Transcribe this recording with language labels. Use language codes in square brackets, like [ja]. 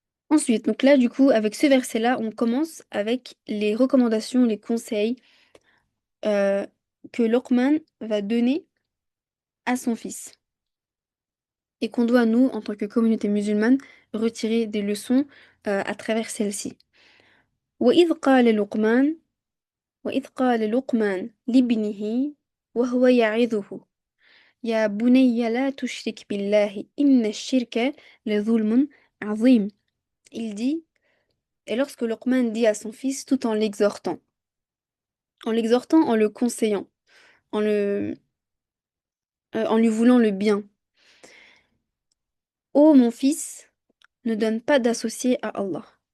[fr] Ensuite, donc là, du coup, avec ce verset-là, on commence avec les recommandations, les conseils euh, que Luqman va donner à son fils. Et qu'on doit, nous, en tant que communauté musulmane, retirer des leçons à travers celle-ci. [ar] وإذ قال لقمان وإذ قال لقمان لابنه وهو يعظه يا بني لا تشرك بالله إن الشرك لظلم عظيم. [fr] Il dit, et lorsque Luqman dit à son fils tout en l'exhortant, en le conseillant, en lui voulant le bien. Ô mon fils, ne donne pas d'associé à Allah.